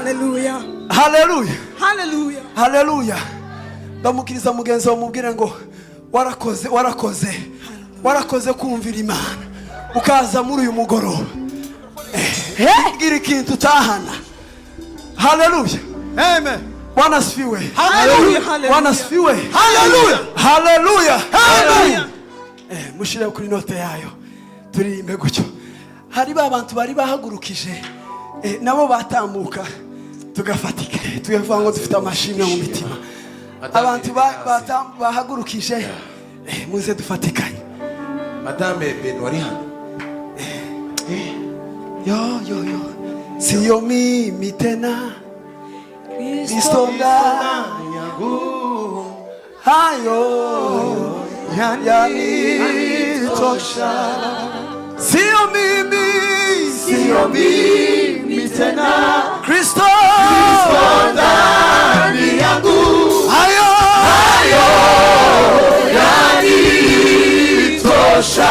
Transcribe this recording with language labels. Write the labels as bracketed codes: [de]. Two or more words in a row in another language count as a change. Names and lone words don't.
[rw] Haleluya. Ndamukiriza mugenzi wawe, mubwire ngo warakoze kumvira Imana ukaza muri uyu mugoroba. Gira ikintu utahana. Haleluya. Amen. [sw] Bwana asifiwe. Bwana asifiwe. [rw] Haleluya. Mushire kuri note yayo turirimbe gutyo. Hari abantu bari bahagurukije, nabo batambuka tugafatika, tugavuga ngo dufite amashimwe mu mitima. Abantu bahagurukije, muze dufatikanye. Madame Benwari hano. [sw] Yo siyo mimi tena, Kristo ndani yangu, hayo yanitosha. Siyo mimi tena, Kristo ndani yangu, hayo yanitosha.